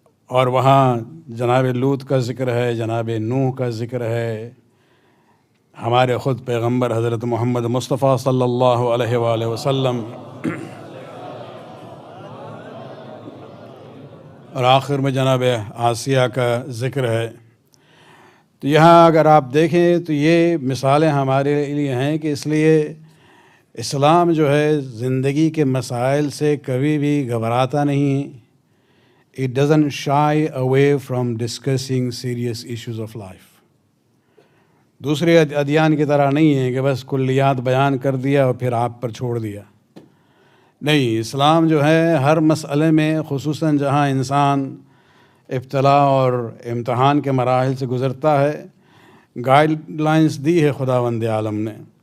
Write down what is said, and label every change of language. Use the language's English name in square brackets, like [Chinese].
[Urdu] اور وہاں جناب لوط کا ذکر ہے، جناب نوح کا ذکر ہے، ہمارے خود پیغمبر حضرت محمد مصطفیٰ صلی اللہ علیہ وآلہ وسلم، اور آخر میں جناب آسیہ کا ذکر ہے. تو یہاں اگر آپ دیکھیں تو یہ مثالیں ہمارے لیے ہیں کہ اس لیے اسلام جو ہے زندگی کے مسائل سے کبھی بھی گھبراتا نہیں. [English] It doesn't shy away from discussing serious issues of life. [Urdu] دوسرے ادیان کی طرح نہیں ہے کہ بس کلیات بیان کر دیا اور پھر آپ پر چھوڑ دیا. نہیں، اسلام جو ہے ہر مسئلے میں، خصوصاً جہاں انسان ابتلا اور امتحان کے مراحل سے گزرتا ہے، گائیڈ لائنز دی ہے خداوند عالم نے.